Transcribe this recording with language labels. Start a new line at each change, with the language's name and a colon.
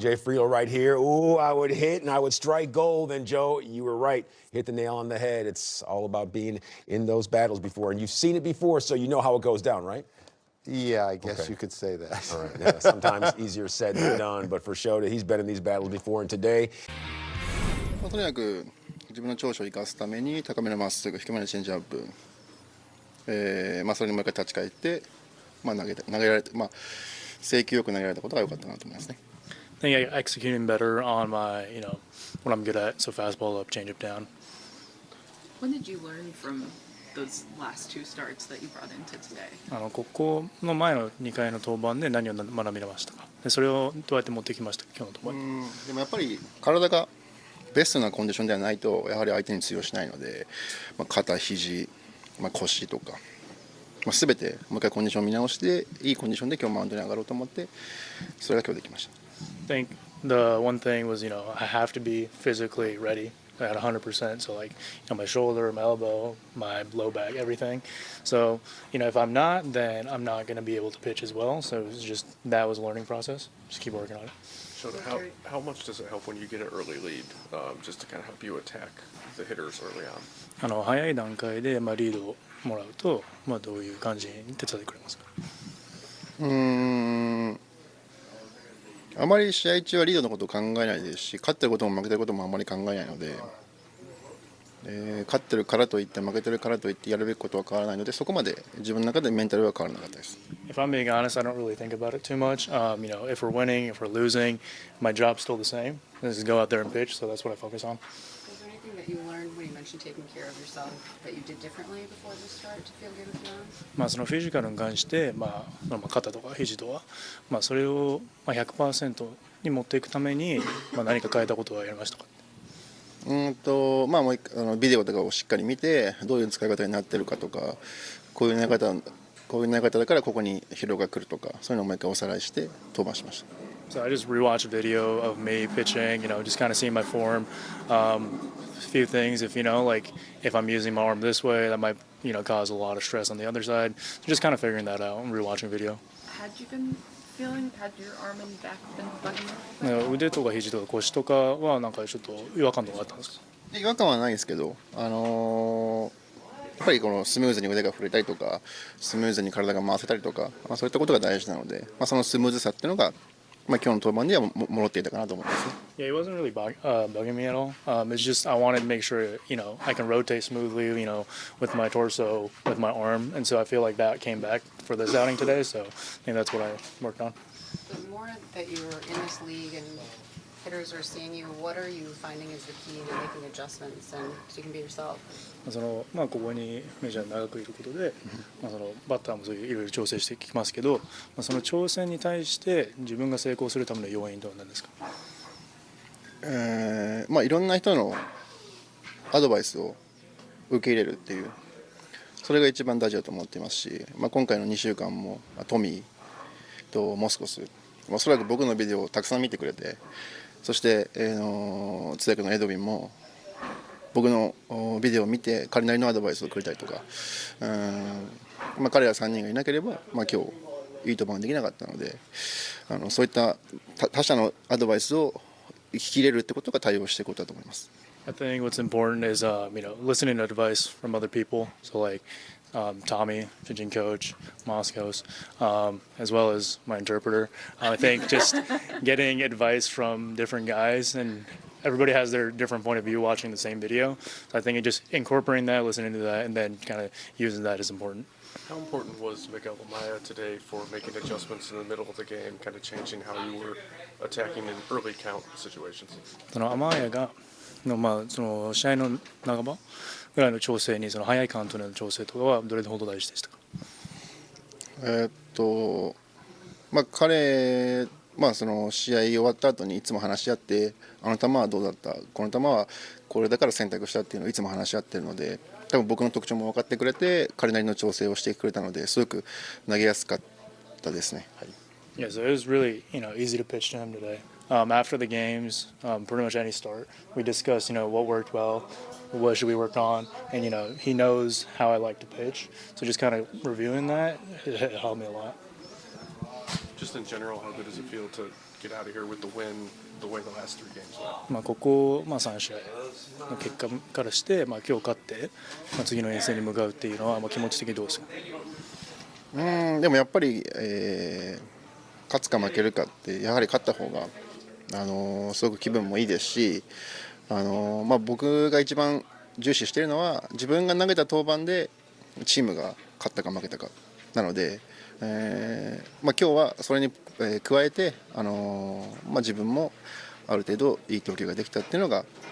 English: TJ Friel right here, ooh, I would hit and I would strike gold. And Joe, you were right. Hit the nail on the head. It's all about being in those battles before, and you've seen it before, so you know how it goes down, right? Yeah, I guess you could say that. All right. Yeah, sometimes easier said than done, but for Shota, he's been in these battles before, and today.
Japanese: とにかく自分の長所を生かすために高めのまっすぐ、低めのチェンジアップ、それにもう一回立ち返って、投げられて、制球よく投げられたことが良かったなと思いますね。
English: I think executing better on my, what I'm good at, so fastball up, change up down. When did you learn from those last two starts that you brought into today?
Japanese: ここの前の2回の登板で何を学びましたか？でそれをどうやって持ってきましたか？今日の登板に。でもやっぱり体がベストなコンディションではないとやはり相手に通用しないので、肩、肘、腰とか、全てもう一回コンディションを見直していいコンディションで今日マウンドに上がろうと思ってそれが今日できました。
English: I think the one thing was, I have to be physically ready at 100%. So like, my shoulder, my elbow, my low back, everything. So, if I'm not, then I'm not going to be able to pitch as well. So it was just, that was a learning process. Just keep working on it. Shota, how much does it help when you get an early lead, just to kind of help you attack the hitters early on?
Japanese: 早い段階でリードをもらうと、どういう感じに手伝ってくれますか？あまり試合中はリードのことを考えないですし、勝ってることも負けてることもあまり考えないので、勝ってるからといって負けてるからといってやるべきことは変わらないので、そこまで自分の中でメンタルは変わらなかったです。
English: If I'm being honest, I don't really think about it too much. If we're winning, if we're losing, my job's still the same. Just go out there and pitch, so that's what I focus on. Was there anything that you learned when you mentioned taking care of yourself that you did differently before the start to feel good with your arms?
Japanese: そのフィジカルに関して、肩とか肘とか、それを100% に持っていくために、何か変えたことはやりましたか？もうビデオとかをしっかり見てどういう使い方になってるかとか、こういう投げ方だからここに疲労が来るとか、そういうのをもう一回おさらいして登板しました。
English: So I just rewatched a video of me pitching, just kind of seeing my form. A few things, if I'm using my arm this way, that might, cause a lot of stress on the other side. So just kind of figuring that out and rewatching video. Had your arm and back been bugging you?
Japanese: 腕とか肘とか腰とかはなんかちょっと違和感とかあったんですか？違和感はないですけど、やっぱりこのスムーズに腕が振れたりとか、スムーズに体が回せたりとか、そういったことが大事なので、そのスムーズさっていうのが今日の登板には戻っていたかなと思いますね。
English: Yeah, it wasn't really bugging me at all. It's just I wanted to make sure, I can rotate smoothly, with my torso, with my arm, and so I feel like that came back for this outing today. So I think that's what I worked on. The more that you're in this league and hitters are seeing you, what are you finding is the key to making adjustments and so you can be yourself?
Japanese: ここにメジャーに長くいることで、バッターもそういういろいろ調整してきますけど、その挑戦に対して自分が成功するための要因とは何ですか？いろんな人のアドバイスを受け入れるっていう、それが一番大事だと思っていますし、今回の2週間もトミーとモスコス、おそらく僕のビデオをたくさん見てくれて、そして、通訳のエドウィンも僕のビデオを見て彼なりのアドバイスをくれたりとか、彼ら3人がいなければ、今日いい登板ができなかったので、そういった他者のアドバイスを聞き入れるってことが対応していくことだと思います。
English: I think what's important is, listening to advice from other people. So like Tommy, pitching coach, Moscow's, as well as my interpreter. I think just getting advice from different guys, and everybody has their different point of view watching the same video. So I think just incorporating that, listening to that, and then kind of using that is important. How important was Miguel Amaya today for making adjustments in the middle of the game, kind of changing how you were attacking in early count situations?
Japanese: そのアマーヤがその試合の半ばぐらいの調整に、その早いカウントでの調整とかはどれほど大事でしたか？彼、その試合終わった後にいつも話し合って、あの球はどうだった、この球はこれだから選択したっていうのをいつも話し合ってるので、多分僕の特徴も分かってくれて、彼なりの調整をしてくれたので、すごく投げやすかったですね。はい。
English: Yeah, so it was really, easy to pitch to him today. After the games, pretty much any start, we discussed, what worked well, what should we work on, and he knows how I like to pitch. So just kind of reviewing that, it helped me a lot. Just in general, how good does it feel to get out of here with the win, the way the last 3 games went?
Japanese: ここ3試合の結果からして、今日勝って、次の遠征に向かうっていうのは、気持ち的にどうですか？でもやっぱり、勝つか負けるかってやはり勝った方がすごく気分もいいですし、僕が一番重視しているのは自分が投げた登板でチームが勝ったか負けたかなので、今日はそれに加えて、自分もある程度いい投球ができたっていうのが、